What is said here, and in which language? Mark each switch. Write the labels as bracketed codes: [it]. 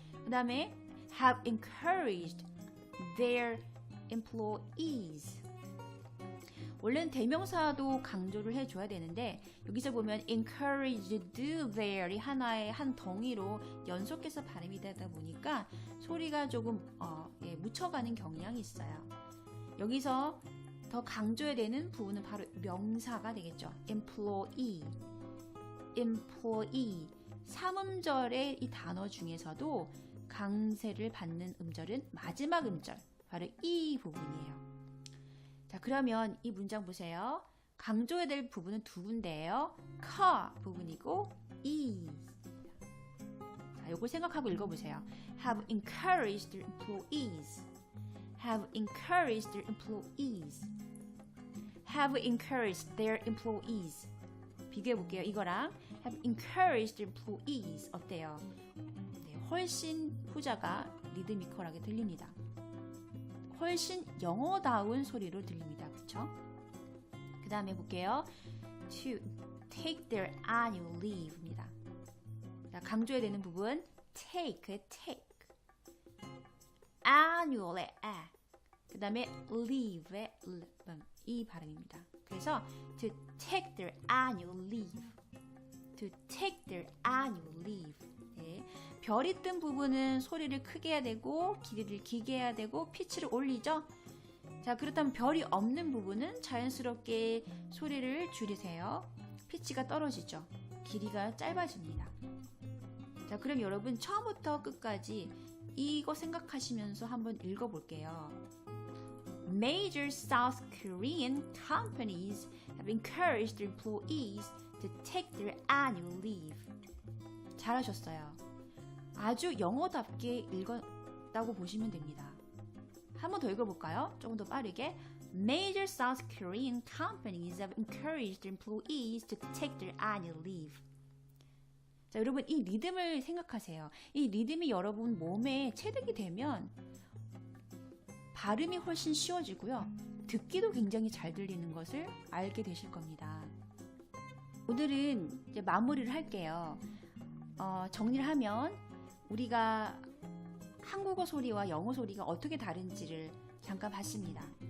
[ko] 그 다음에 [en] have encouraged their employees. [ko] 원래는 대명사도 강조를 해줘야 되는데 여기서 보면 encouraged there이 하나의 한 덩이로 연속해서 발음이 되다 보니까 소리가 조금 묻혀가는 경향이 있어요. 여기서 더 강조해야 되는 부분은 바로 명사가 되겠죠. employee. [en] employee. [ko] 3음절의 이 단어 중에서도 강세를 받는 음절은 마지막 음절, 바로 이 부분이에요. 자, 그러면 이 문장 보세요. 강조해야 될 부분은 두 군데예요. car 부분이고 is. 자, 요걸 생각하고 읽어보세요. [en] Have encouraged their employees. Have encouraged their employees. Have encouraged their employees. [ko] 비교해 볼게요. 이거랑 [en] have encouraged their employees [ko] 어때요? 네, 훨씬 후자가 리드미컬하게 들립니다. 훨씬 영어다운 소리로 들립니다. 그쵸? 그 다음에 볼게요. [en] To take their annual leave입니다. [ko] 자, 강조해야 되는 부분 take의 take, annual의 a, 그 다음에 leave의 l, 이 발음입니다. 그래서 [en] to take their annual leave, to take their annual leave. [ko] 네. 별이 뜬 부분은 소리를 크게 해야 되고 길이를 길게 해야 되고 피치를 올리죠. 자, 그렇다면 별이 없는 부분은 자연스럽게 소리를 줄이세요. 피치가 떨어지죠. 길이가 짧아집니다. 자, 그럼 여러분 처음부터 끝까지 이거 생각하시면서 한번 읽어볼게요. [en] Major South Korean companies have encouraged their employees to take their annual leave. [ko] 잘하셨어요. 아주 영어답게 읽었다고 보시면 됩니다. 한 번 더 읽어볼까요? 조금 더 빠르게. [en] Major South Korean companies have encouraged their employees to take their annual leave. [ko] 자, 여러분 이 리듬을 생각하세요. 이 리듬이 여러분 몸에 체득이 되면 발음이 훨씬 쉬워지고요. 듣기도 굉장히 잘 들리는 것을 알게 되실 겁니다. 오늘은 이제 마무리를 할게요. 정리를 하면 우리가 한국어 소리와 영어 소리가 어떻게 다른지를 잠깐 봤습니다.